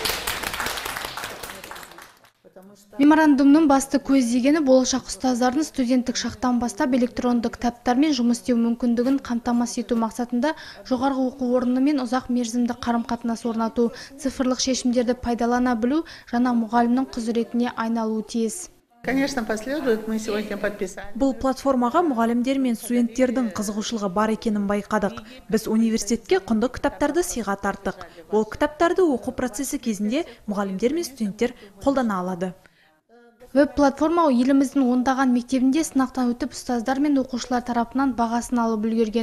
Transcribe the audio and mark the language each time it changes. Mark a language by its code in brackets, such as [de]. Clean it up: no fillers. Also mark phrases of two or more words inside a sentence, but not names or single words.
[kk] Меморандумның басты көздегені болашақ ұстаздардың студенттік шақтан бастап электронды кітаптармен жұмыс істеу мүмкіндігін қамтамасыз ету мақсатында жоғарғы оқу орнымен ұзақ мерзімді қарым-қатынас орнату, цифрлық шешімдерді пайдалана білу жаңа мұғалімнің құзыретіне айналуы тиіс. [ru] Конечно, последует. Мы сегодня подписали. [kk] Бұл платформаға мұғалімдер мен студенттердің қызығушылығы бар екенін байқадық. Біз университетке құнды кітаптарды сыйға тарттық. Ол кітаптарды оқу процесі кезінде мұғалімдер мен студенттер қолдана алады. Веб-платформа еліміздің ондаған мектебінде сынақтан өтіп ұстаздар мен оқушылар тарапынан бағасын алып үлгерген.